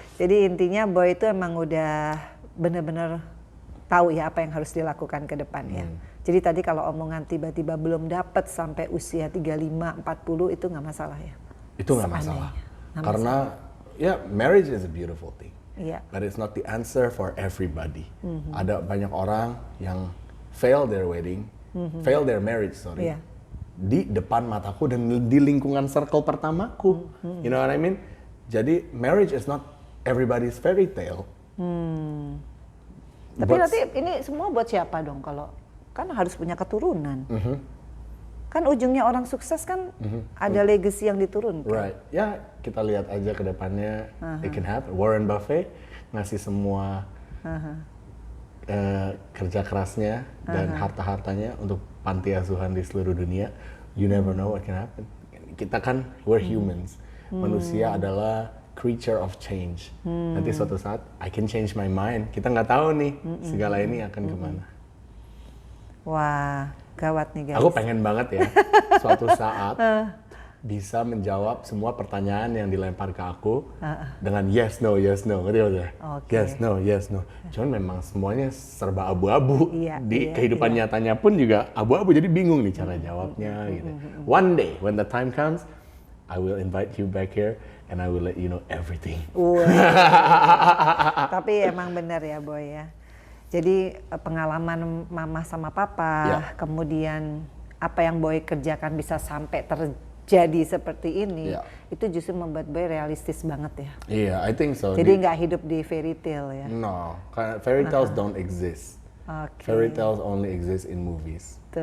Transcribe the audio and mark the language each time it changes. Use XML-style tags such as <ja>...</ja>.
<id>Jadi intinya Boy itu emang udah bener-bener tahu ya apa yang harus dilakukan ke depan ya. Jadi tadi kalau omongan tiba-tiba belum dapat sampai usia 35, 40 itu nggak masalah ya? Itu nggak masalah. Karena ya</id> <en>marriage is a beautiful thing.</en> <id>Iya.</id> <en>But it's not the answer for everybody.</en> <id>Ada banyak orang yang</id> <en>fail their wedding, fail their marriage, sorry.</en> <id>Iya. Di depan mataku dan di lingkungan circle pertamaku.</id> <en>You know what I mean? Jadi marriage is not everybody's fairy tale.</en> <id>Tapi nanti ini semua buat siapa dong kalau kan harus punya keturunan. Kan ujungnya orang sukses kan ada legacy yang diturunkan.</id> <en>Right.</en> <id>Ya, kita lihat aja ke depannya</id> <en>it can happen.</en> <id>Warren Buffett ngasih semua kerja kerasnya dan harta-hartanya untuk panti asuhan di seluruh dunia.</id> <en>You never know what can happen.</en> <id>Kita kan</id> <en>we're humans.</en> <id>Manusia adalah</id> <en>creature of change.</en> <id>Nanti suatu saat</id> <en>I can change my mind.</en> <id>Kita nggak tahu nih segala ini akan kemana. Wah, gawat nih guys. Aku pengen banget ya suatu saat bisa menjawab semua pertanyaan yang dilempar ke aku dengan yes no ngerti nggak?</id> <en>Okay. Yes no.</en> <id>Cuman memang semuanya serba abu-abu. Di kehidupan iya. nyatanya pun juga abu-abu, jadi bingung nih cara jawabnya gitu.</id> <en>One day when the time comes, I will invite you back here and I will let you know everything.</en> <id>Tapi emang benar ya Boy ya. Jadi pengalaman mama sama papa, kemudian apa yang Boy kerjakan bisa sampai terjadi seperti ini, itu justru membuat Boy realistis banget ya. Iya,</id> <en>I think so.</en> <id>Jadi nggak hidup di fairy tale ya.</id> <en>No, fairy tales don't exist. Fairy tales only exist in movies.</en>